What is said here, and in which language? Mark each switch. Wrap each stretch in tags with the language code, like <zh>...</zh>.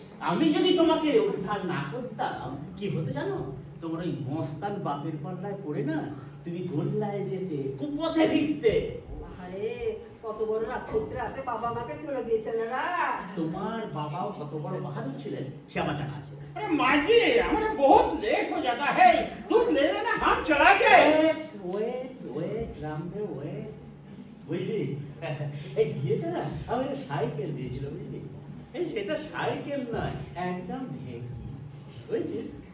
<bn>আমি যদি তোমাকে উদ্ধার না করতাম কি হতো জানো? তোমার ওই মস্তান বাপের পাল্লায় পড়ে না তুমি গোল্লায় যেতে, কুপথে ভিড়তে। আরে কত বড় রাতে বাবা মাকে তুলে দিয়েছেন না। তোমার বাবাও কত বড় বাহাদুর ছিলেন সে আমার জানা আছে।</bn> <hi>अरे माजी हमारा बहुत लेट हो जाता है, दूध ले लेना, हम चला गए।</hi> <en>Wait Ramdev, wait.</en> <bn>বুঝলি এই বিয়েতে না আমার সাইকেল দিয়েছিল, বুঝলি? এই সেটা সাইকেল নয়, একদম ঢেকি, বুঝছিস?</bn>